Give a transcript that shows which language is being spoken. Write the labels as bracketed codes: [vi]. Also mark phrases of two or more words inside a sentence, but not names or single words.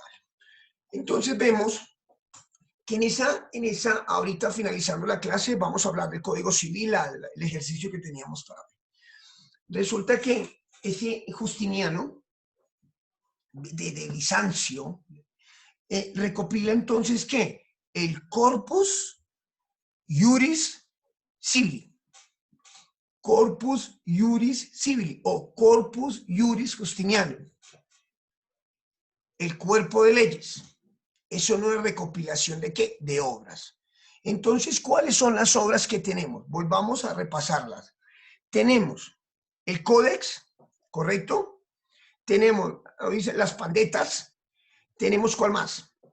[es] Entonces vemos que en esa, ahorita finalizando la clase, vamos a hablar del Código Civil, el ejercicio que teníamos para hoy. Resulta que ese Justiniano de Bizancio recopila entonces ¿qué? El Corpus Juris Civili. Corpus Juris Civili o Corpus Juris Justiniano. El cuerpo de leyes. Eso no es recopilación de ¿qué? De obras. Entonces, ¿cuáles son las obras que tenemos? Volvamos a repasarlas. Tenemos el Códex, ¿correcto? Tenemos las pandetas. Tenemos ¿cuál más?